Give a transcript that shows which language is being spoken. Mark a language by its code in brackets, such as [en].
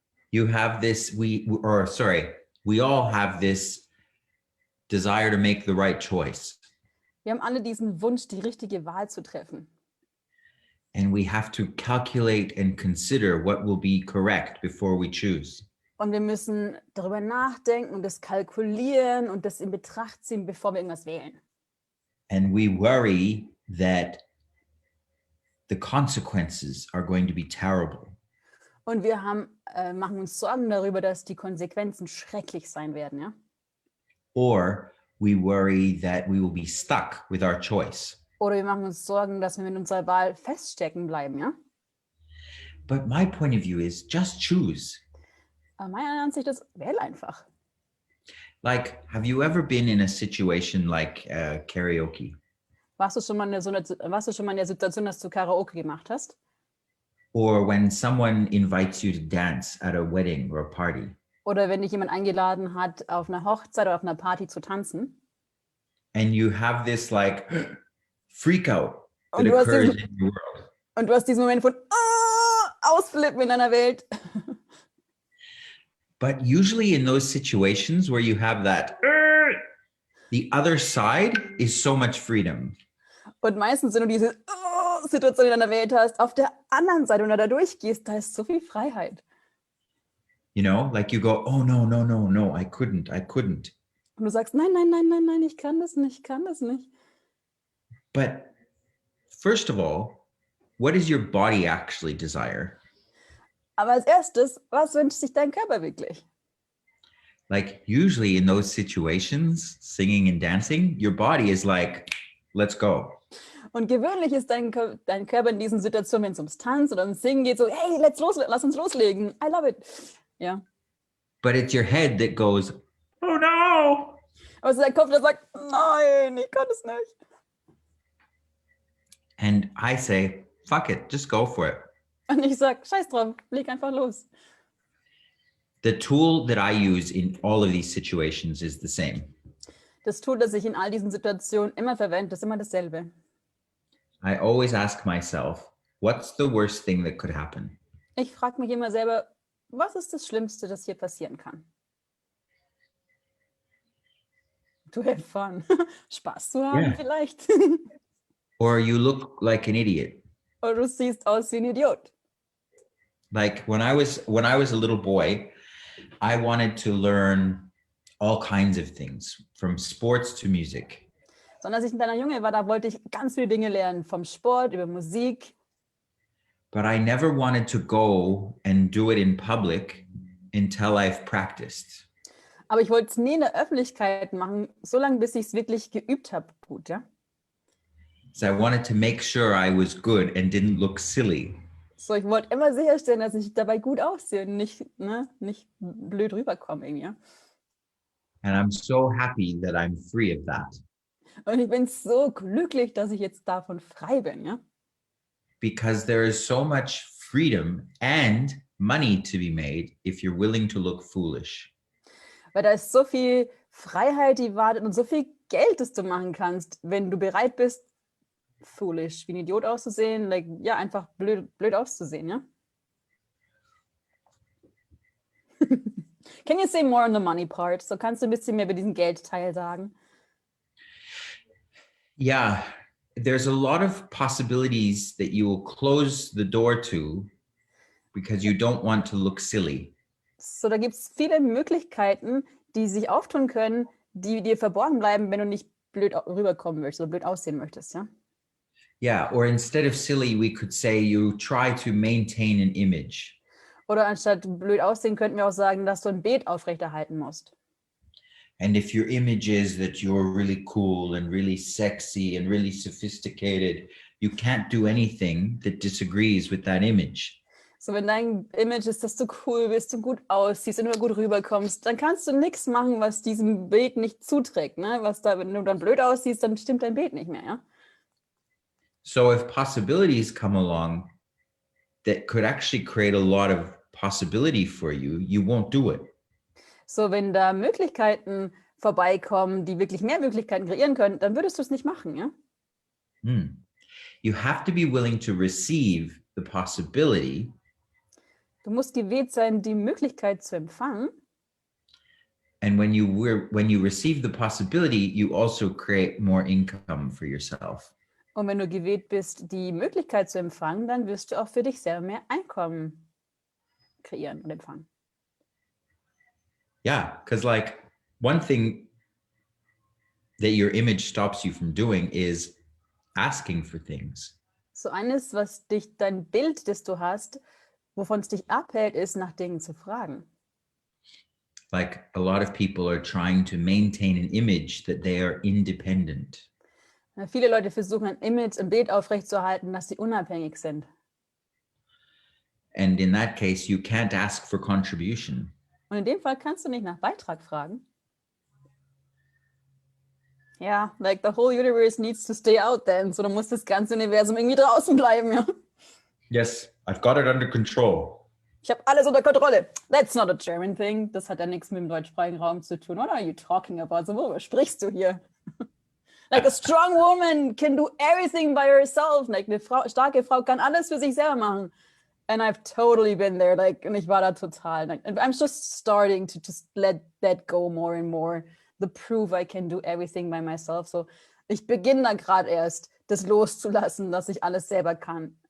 [en] You have this, we all have this desire to make the right choice. [de] Wir haben alle diesen Wunsch, die richtige Wahl zu treffen. [en] And we have to calculate and consider what will be correct before we choose. [de] Und wir müssen darüber nachdenken und das kalkulieren und das in Betracht ziehen, bevor wir irgendwas wählen. [en] And we worry that the consequences are going to be terrible. [de] Und wir machen uns Sorgen darüber, dass die Konsequenzen schrecklich sein werden, ja? [en] Or we worry that we will be stuck with our choice. [de] Oder wir machen uns Sorgen, dass wir mit unserer Wahl feststecken bleiben, ja? [en] But my point of view is just choose. [de] Meiner Ansicht ist, wähl einfach. [en] Like, have you ever been in a situation like karaoke? [de] Warst du schon mal in der Situation, dass du Karaoke gemacht hast? [en] Or when someone invites you to dance at a wedding or a party? [de] Oder wenn dich jemand eingeladen hat, auf einer Hochzeit oder auf einer Party zu tanzen? [en] And you have this like freak out that occurs in your world. [de] Und du hast diesen Moment von Ausflippen in deiner Welt. [en] But usually in those situations where you have that, the other side is so much freedom. [de] Und meistens, wenn du diese Situation in deiner Welt hast, auf der anderen Seite, wenn du da durchgehst, da ist so viel Freiheit. [en] You know, like you go, oh no, I couldn't. [de] Und du sagst, nein, ich kann das nicht. [en] But first of all, what does your body actually desire? [de] Aber als erstes, was wünscht sich dein Körper wirklich? [en] Like usually in those situations, singing and dancing, your body is like, let's go. [de] Und gewöhnlich ist dein Körper in diesen Situationen, wenn es ums Tanzen oder ums Singen geht, so, hey, lass uns loslegen. [en] I love it. Ja. But it's your head that goes, oh no. [de] Aber es ist dein Kopf, der sagt, nein, ich kann es nicht. [en] And I say, fuck it, just go for it. [de] Und ich sage, scheiß drauf, leg einfach los. [en] The tool that I use in all of these situations is the same. [de] Das Tool, das ich in all diesen Situationen immer verwende, ist immer dasselbe. [en] I always ask myself, what's the worst thing that could happen? [de] Ich frage mich immer selber, was ist das Schlimmste, das hier passieren kann? [en] To have fun. [de] Spaß zu haben vielleicht. [en] Or you look like an idiot. [de] Oder du siehst aus wie ein Idiot. [en] Like when I was a little boy, I wanted to learn all kinds of things, from sports to music. [de] Sondern als ich ein kleiner Junge war, da wollte ich ganz viele Dinge lernen, vom Sport über Musik. [en] But I never wanted to go and do it in public until I've practiced. [de] Aber ich wollte es nie in der Öffentlichkeit machen, solange bis ich es wirklich geübt habe. Gut, ja. [en] So I wanted to make sure I was good and didn't look silly. [de] So, ich wollte immer sicherstellen, dass ich dabei gut aussehe und nicht blöd rüberkomme irgendwie. Ja? [en] And I'm so happy that I'm free of that. [de] Und ich bin so glücklich, dass ich jetzt davon frei bin, ja. [en] Because there is so much freedom and money to be made if you're willing to look foolish. [de] Weil da ist so viel Freiheit, die wartet und so viel Geld, das du machen kannst, wenn du bereit bist, foolish, wie ein Idiot auszusehen, like, ja, einfach blöd auszusehen, ja. [en] Can you say more on the money part? [de] So kannst du ein bisschen mehr über diesen Geldteil sagen? [en] Yeah, there's a lot of possibilities that you will close the door to because you don't want to look silly. [de] So, da gibt es viele Möglichkeiten, die sich auftun können, die dir verborgen bleiben, wenn du nicht blöd rüberkommen möchtest oder blöd aussehen möchtest, ja? [en] Yeah, or instead of silly, we could say you try to maintain an image. [de] Oder anstatt blöd aussehen, könnten wir auch sagen, dass du ein Bild aufrechterhalten musst. [en] And if your image is that you're really cool and really sexy and really sophisticated, you can't do anything that disagrees with that image. [de] So, wenn dein Image ist, dass du cool bist und gut aussiehst und immer gut rüberkommst, dann kannst du nichts machen, was diesem Bild nicht zuträgt. Ne? Wenn du dann blöd aussiehst, dann stimmt dein Bild nicht mehr, ja? [en] So if possibilities come along that could actually create a lot of possibility for you, you won't do it. [de] So, wenn da Möglichkeiten vorbeikommen, die wirklich mehr Möglichkeiten kreieren können, dann würdest du es nicht machen, ja? [en] You have to be willing to receive the possibility. [de] Du musst gewillt sein, die Möglichkeit zu empfangen. [en] And when you receive the possibility, you also create more income for yourself. [de] Und wenn du gewillt bist, die Möglichkeit zu empfangen, dann wirst du auch für dich selber mehr Einkommen kreieren und empfangen. [en] Yeah, because like one thing that your image stops you from doing is asking for things. [de] So eines, was dein Bild, das du hast, wovon es dich abhält, ist, nach Dingen zu fragen. [en] Like a lot of people are trying to maintain an image that they are independent. [de] Viele Leute versuchen ein Bild aufrechtzuerhalten, dass sie unabhängig sind. [en] And in that case, you can't ask for contribution. [de] Und in dem Fall kannst du nicht nach Beitrag fragen. [en] Ja, like the whole universe needs to stay out then. [de] So, dann muss das ganze Universum irgendwie draußen bleiben, ja. [en] Yes, I've got it under control. [de] Ich habe alles unter Kontrolle. [en] That's not a German thing. [de] Das hat ja nichts mit dem deutschsprachigen Raum zu tun. [en] What are you talking about? [de] So, worüber sprichst du hier? [en] Like a strong woman can do everything by herself. [de] Like eine starke Frau kann alles für sich selber machen. [en] And I've totally been there. [de] Like, und ich war da total. [en] Like, I'm just starting to just let that go more and more. The proof I can do everything by myself. [de] So, ich beginne da gerade erst, das loszulassen, dass ich alles selber kann.